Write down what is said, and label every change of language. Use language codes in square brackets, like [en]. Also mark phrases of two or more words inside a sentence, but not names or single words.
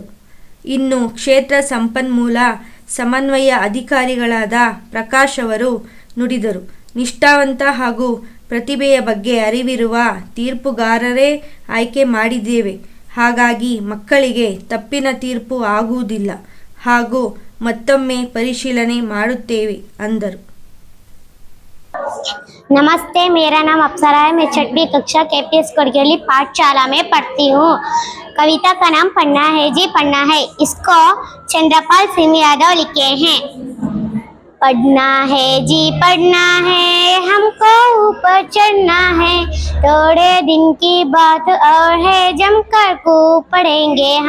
[kn] ಇನ್ನು ಕ್ಷೇತ್ರ ಸಂಪನ್ಮೂಲ ಸಮನ್ವಯ ಅಧಿಕಾರಿಗಳಾದ ಪ್ರಕಾಶ್ ಅವರು ನುಡಿದರು. ನಿಷ್ಠಾವಂತ ಹಾಗೂ ಪ್ರತಿಭೆಯ ಬಗ್ಗೆ ಅರಿವಿರುವ ತೀರ್ಪುಗಾರರೇ ಆಯ್ಕೆ ಮಾಡಿದ್ದೇವೆ. ಹಾಗಾಗಿ ಮಕ್ಕಳಿಗೆ ತಪ್ಪಿನ ತೀರ್ಪು ಆಗುವುದಿಲ್ಲ ಹಾಗೂ ಮತ್ತೊಮ್ಮೆ ಪರಿಶೀಲನೆ ಮಾಡುತ್ತೇವೆ ಅಂದರು. [hi] नमस्ते, मेरा नाम अप्सरा है। मैं 6वीं कक्षा KPS कोडगेली पाठशाला में पढ़ती हूँ। कविता का नाम पढ़ना है जी पढ़ना है। इसको चंद्रपाल सिंह यादव लिखे हैं। पढ़ना है जी पढ़ना है, हमको ऊपर चढ़ना है, थोड़े दिन की बात और है, जमकर खूब पढ़ेंगे हम।